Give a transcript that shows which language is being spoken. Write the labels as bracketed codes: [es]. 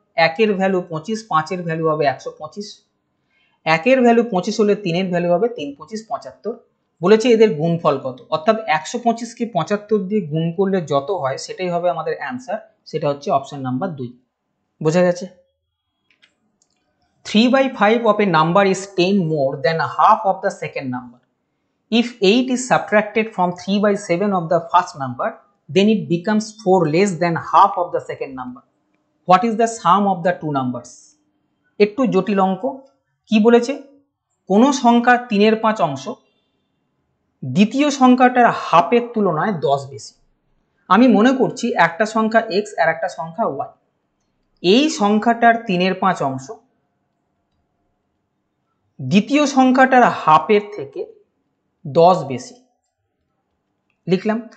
[bn] 1 এর ভ্যালু 25, 5 এর ভ্যালু হবে 125। 1 এর ভ্যালু 25 হলে 3 এর ভ্যালু হবে 3 25 75। বলেছে এদের গুণফল কত, অর্থাৎ 125 কে 75 দিয়ে গুণ করলে যত হয় সেটাই হবে আমাদের অ্যান্সার, সেটা হচ্ছে অপশন নাম্বার 2। বোঝা গেছে? [en] 3/5 of a number is 10 more than half of the second number. If 8 is subtracted from 3/7 of the first number, then it becomes 4 less than half of the second number. What is the sum of the two numbers? [bn] একটু জটিল অঙ্ক। কি বলেছে? কোনো সংখ্যার 3/5 অংশ দ্বিতীয় সংখ্যাটার হাফের তুলনায় 10 বেশি। আমি মনে করছি একটা সংখ্যা x আর একটা সংখ্যা y। এই সংখ্যাটার 3/5 অংশ দ্বিতীয় সংখ্যাটার হাফের থেকে 10 বেশি। লিখলাম।